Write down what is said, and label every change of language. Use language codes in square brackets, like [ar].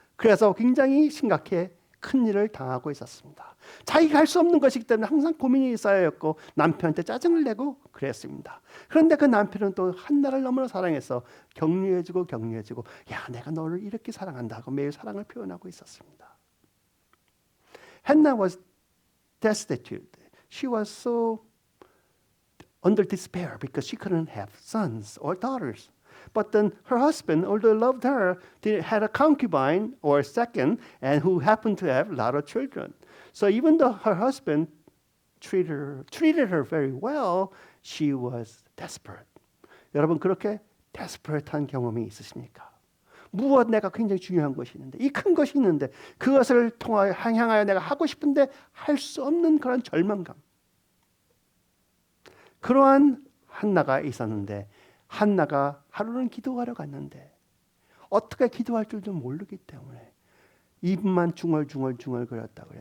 [ko] 그래서 굉장히 심각해 큰 일을 당하고 있었습니다. 자기가 할 수 없는 것이기 때문에 항상 고민이 쌓여있고 남편한테 짜증을 내고 그랬습니다. 그런데 그 남편은 또 한나를 너무나 사랑해서 격려해주고 야 내가 너를 이렇게 사랑한다고 매일 사랑을 표현하고 있었습니다. [en] Hannah was destitute. She was so under despair because she couldn't have sons or daughters. But then her husband, although loved her, had a concubine or a second, and who happened to have a lot of children. So even though her husband treated her very well, she was desperate. [ko] 여러분 그렇게 desperate한 경험이 있으십니까? 무엇 내가 굉장히 중요한 것이 있는데 이 큰 것이 있는데 그것을 통하여 향하여 내가 하고 싶은데 할 수 없는 그런 절망감. 그러한 한나가 있었는데 한나가 하루는 기도하러 갔는데 어떻게 기도할 줄도 모르기 때문에 입만 중얼중얼 거렸다고 그래.